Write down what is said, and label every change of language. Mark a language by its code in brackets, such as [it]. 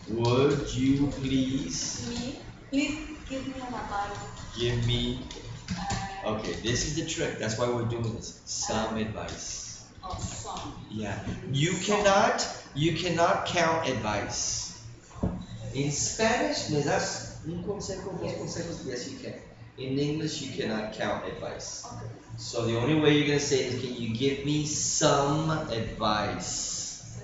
[en] Would you please Please give me an advice. give me? Okay, this is the trick. That's why we're doing this. Some advice. Oh, some. Yeah. You cannot count advice. In Spanish, [es] ¿me das un consejo, dos consejos? [en] Yes, you can. In English, you cannot count advice. Okay. So the only way you're gonna say is, can you give me some advice?